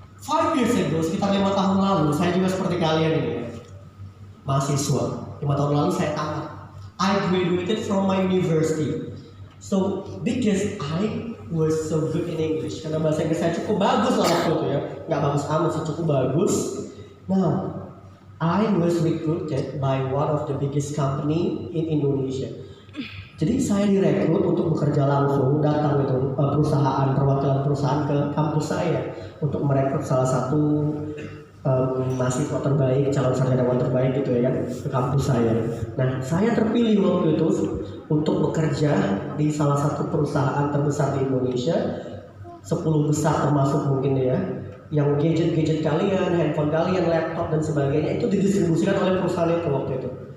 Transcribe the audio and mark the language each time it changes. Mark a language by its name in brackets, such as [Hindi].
[English] 5 years ago, [Indonesian] sekitar 5 tahun lalu, saya juga seperti kalian ini ya. Mahasiswa. 5 tahun lalu saya tamat. [English] I graduated from my university. So, because I was so good in English, [Indonesian] karena bahasa Inggris saya cukup bagus lah waktu itu ya. Nggak bagus amat sih, cukup bagus. [English] Now, I was recruited by one of the biggest company in Indonesia. [Indonesian] Jadi saya direkrut untuk bekerja langsung, datang itu perwakilan perusahaan ke kampus saya untuk merekrut salah satu mahasiswa terbaik, calon sarjana terbaik gitu ya kan, ke kampus saya. Nah, saya terpilih waktu itu untuk bekerja di salah satu perusahaan terbesar di Indonesia, 10 besar termasuk mungkin ya, yang gadget-gadget kalian, handphone kalian, laptop dan sebagainya itu didistribusikan oleh perusahaan itu waktu itu.